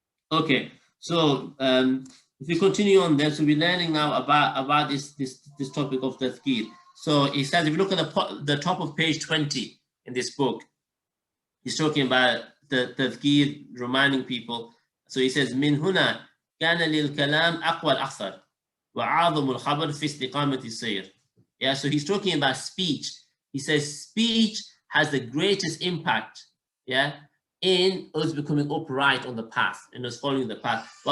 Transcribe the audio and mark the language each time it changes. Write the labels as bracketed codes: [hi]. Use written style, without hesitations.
[en] Okay, so if we continue on then, so we're learning now about this topic of tazkir. So he says, if you look at the top of page 20 in this book, he's talking about the tazkir, reminding people. So he says, [ar] من هنا كان للكلام أقوى الأثر وأعظم الخبر في استقامة السير. [en] Yeah, so he's talking about speech. He says speech has the greatest impact, yeah, in us becoming upright on the path, in us following the path.